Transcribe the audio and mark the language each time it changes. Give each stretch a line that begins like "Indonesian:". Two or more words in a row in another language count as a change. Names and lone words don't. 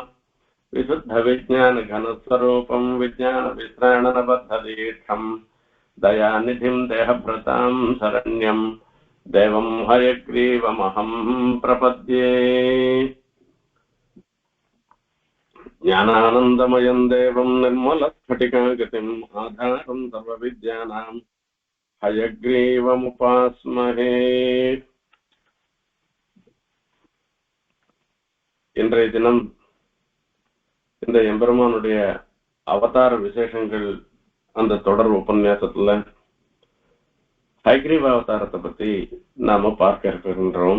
Sanskrit: विशुद्धविज्ञानघनस्वरूपं विज्ञानविश्राणनबद्धदीक्षं दयानिधिं देहभृतां शरण्यं देवं हयग्रीवमहं प्रपद्ये। ज्ञानानन्दमयं देवं निर्मलस्फटिकाकृतिम् आधारं सर्वविद्यानां हयग्रीवमुपास्महे।
Tamil: இன்றைய தினம் இந்த எம்பெருமானுடைய அவதார விசேஷங்கள் அந்த தொடர் உபன்யாசத்துல ஹயக்ரீவ அவதாரத்தை பத்தி நாம பார்க்க இருக்கின்றோம்.